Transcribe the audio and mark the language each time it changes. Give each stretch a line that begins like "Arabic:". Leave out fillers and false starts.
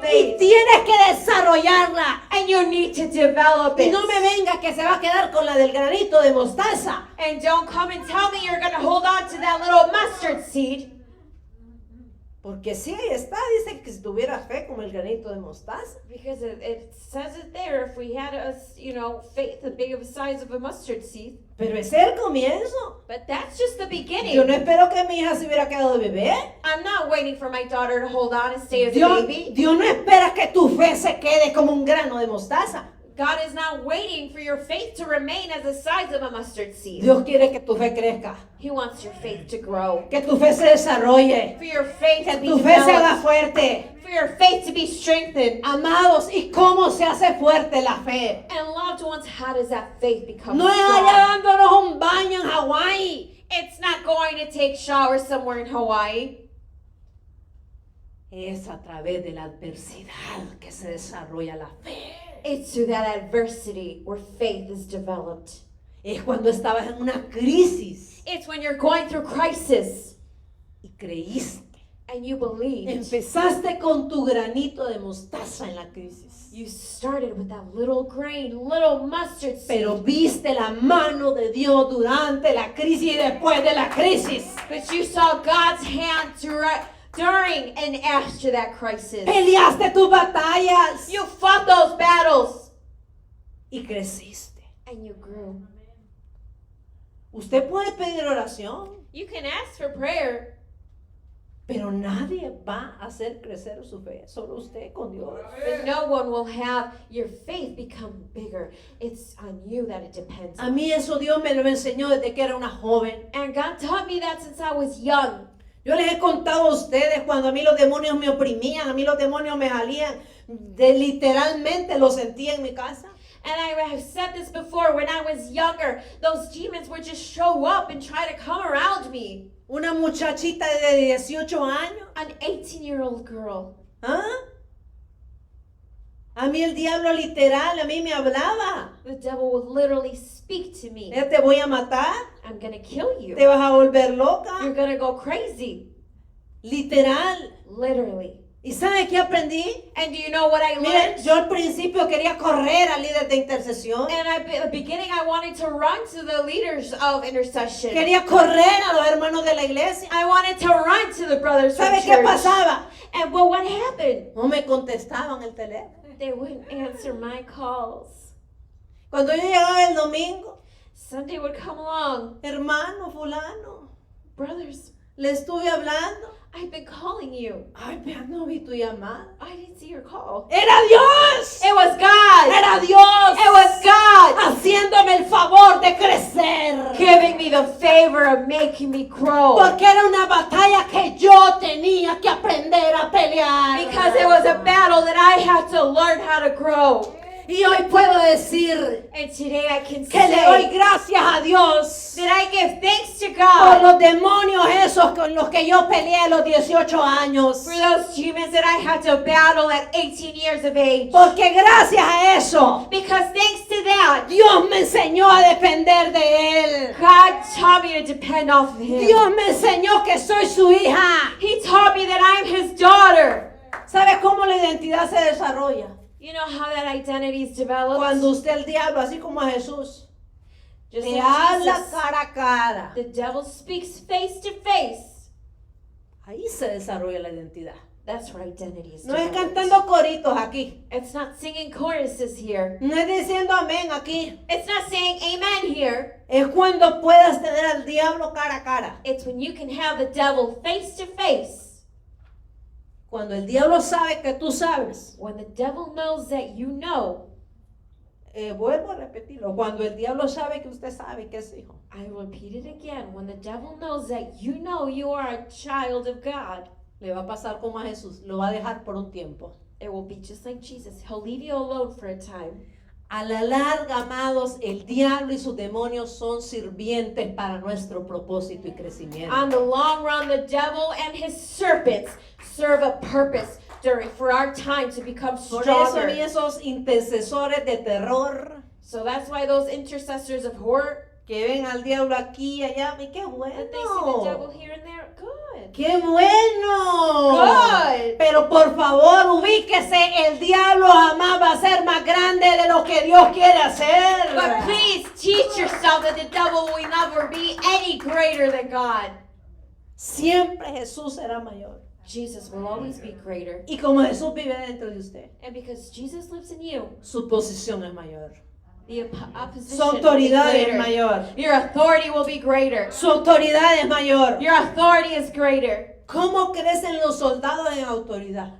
Spanish: Y
English: faith.
Spanish: tienes que desarrollarla.
English: And you need to develop
Spanish: Y
English: it.
Spanish: no me venga que se va a quedar con la del granito de mostaza.
English: And don't come and tell me you're going to hold on to that little mustard seed.
Spanish: Porque sí, ahí está, dice que si tuviera fe como el granito de mostaza.
English: Because it says it there. If we had faith the big of the size of a mustard seed.
Spanish: Pero ese es el comienzo.
English: But that's just the beginning.
Spanish: Yo no espero que mi hija se hubiera quedado de bebé.
English: I'm not waiting for my daughter to hold on and stay as a
Spanish: Dios,
English: baby.
Spanish: Dios no espera que tu fe se quede como un grano de mostaza.
English: God is not waiting for your faith to remain as the size of a mustard seed.
Spanish: Dios quiere que tu fe crezca,
English: He wants your faith to grow.
Spanish: que tu fe se desarrolle,
English: For your faith to
Spanish: que
English: be
Spanish: tu fe se haga
English: developed.
Spanish: fuerte.
English: For your faith to be strengthened.
Spanish: Amados, ¿y cómo se hace fuerte la fe?
English: And loved ones, how does that faith become
Spanish: No es
English: strong?
Spanish: allá dándonos un baño en Hawái.
English: It's not going to take showers somewhere in Hawaii.
Spanish: Es a través de la adversidad que se desarrolla la fe.
English: It's through that adversity where faith is developed.
Spanish: Es cuando estabas en una crisis
English: It's when you're going through crisis
Spanish: y creíste.
English: and you believed.
Spanish: Empezaste con tu granito de mostaza en la crisis.
English: You started with that little grain, little mustard seed.
Spanish: Pero viste la mano de Dios durante la crisis y después de la crisis.
English: But you saw God's hand during and after that crisis.
Spanish: Peleaste tus batallas
English: You fought those battles
Spanish: y creciste.
English: and you grew.
Spanish: Usted puede pedir oración,
English: You can ask for prayer,
Spanish: pero nadie va a hacer crecer su fe, solo usted con Dios.
English: but no one will have your faith become bigger. It's on you that it depends.
Spanish: A mí eso Dios me lo enseñó desde que era una joven.
English: And God taught me that since I was young.
Spanish: Yo les he contado a ustedes cuando a mí los demonios me oprimían, a mí los demonios me jalían, literalmente lo sentía en mi casa.
English: And I have said this before, when I was younger, those demons would just show up and try to come around me.
Spanish: Una muchachita de 18 años.
English: An 18-year-old girl. ¿Ah?
Spanish: A mí el diablo literal, a mí me hablaba.
English: The devil would literally speak to me.
Spanish: Te voy a matar,
English: I'm going to kill you.
Spanish: te vas a volver
English: You're
Spanish: loca.
English: going to go crazy.
Spanish: Literal.
English: Literally.
Spanish: ¿Y sabe qué aprendí?
English: And do you know what I
Spanish: Miren,
English: learned?
Spanish: yo al principio quería correr al líder de intercesión.
English: And at the beginning, I wanted to run to the leaders of intercession.
Spanish: Quería correr a los hermanos de la iglesia.
English: I wanted to run to the brothers from
Spanish: ¿Sabe qué
English: church.
Spanish: pasaba?
English: And well, what happened?
Spanish: No me contestaban el teléfono.
English: They wouldn't answer my calls.
Spanish: Cuando yo llegaba el domingo,
English: Sunday would come along.
Spanish: hermano fulano,
English: Brothers,
Spanish: le estuve hablando.
English: I've been calling you.
Spanish: Ay, pero no vi tu llamada.
English: I didn't see your call.
Spanish: ¡Era Dios!
English: It was God.
Spanish: ¡Era Dios!
English: It was God
Spanish: Haciéndome el favor de crecer.
English: giving me the favor of making me grow.
Spanish: Porque era una batalla que yo tenía que aprender a pelear.
English: Because it was a battle that I had to learn how to grow.
Spanish: Y Y hoy puedo decir
English: And today I can
Spanish: que le doy
English: say
Spanish: gracias a Dios
English: that I give thanks to
Spanish: por
English: God
Spanish: los demonios esos con los que yo peleé a los 18 años.
English: for those demons that I had to battle at 18 years of age.
Spanish: Porque gracias a eso,
English: Because thanks to that,
Spanish: Dios me enseñó a depender de Él.
English: God taught me to depend off of Him.
Spanish: Dios me enseñó que soy su hija.
English: He taught me that I'm His daughter.
Spanish: ¿Sabe cómo la identidad se desarrolla?
English: You know how that identity is developed?
Spanish: Cuando usted el diablo, así como a Jesús,
English: Just
Spanish: le
English: like
Spanish: habla
English: Jesus,
Spanish: cara a cara.
English: the devil speaks face to face.
Spanish: Ahí se desarrolla la identidad.
English: That's where identity is
Spanish: No es
English: developed.
Spanish: cantando coritos aquí.
English: It's not singing choruses here.
Spanish: No es diciendo amén aquí.
English: It's not saying amen here.
Spanish: Es cuando puedas tener al diablo cara a cara.
English: It's when you can have the devil face to face.
Spanish: Cuando el diablo sabe que tú sabes.
English: When the devil knows that you know.
Spanish: Vuelvo a repetirlo. Cuando el diablo sabe que usted sabe que es hijo.
English: I repeat it again. When the devil knows that you know you are a child of God.
Spanish: Le va a pasar como a Jesús. Lo va a dejar por un tiempo.
English: It will be just like Jesus. He'll leave you alone for a time.
Spanish: A la larga, amados, el diablo y sus demonios son sirvientes para nuestro propósito y crecimiento.
English: On the long run, the devil and his serpents serve a purpose for our time to become
Spanish: Por eso a mí
English: stronger.
Spanish: esos intercesores de terror
English: So that's why those intercessors of horror,
Spanish: que ven al diablo aquí y allá, ¡ay, qué
English: that they see the devil
Spanish: bueno!
English: here and there, good.
Spanish: ¡Qué bueno!
English: Good.
Spanish: Pero por favor, ubíquese, el diablo jamás va a ser más grande de lo que Dios quiere hacer.
English: But please teach yourself that the devil will never be any greater than God.
Spanish: Siempre Jesús será mayor.
English: Jesus will always be greater.
Spanish: Y como Jesús vive dentro de usted,
English: And because Jesus lives in you,
Spanish: su posición es mayor.
English: the opposition
Spanish: Su
English: will be
Spanish: autoridad es
English: greater.
Spanish: mayor.
English: Your authority will be greater.
Spanish: Su autoridad es mayor.
English: Your authority is greater.
Spanish: ¿Cómo crecen los soldados en autoridad?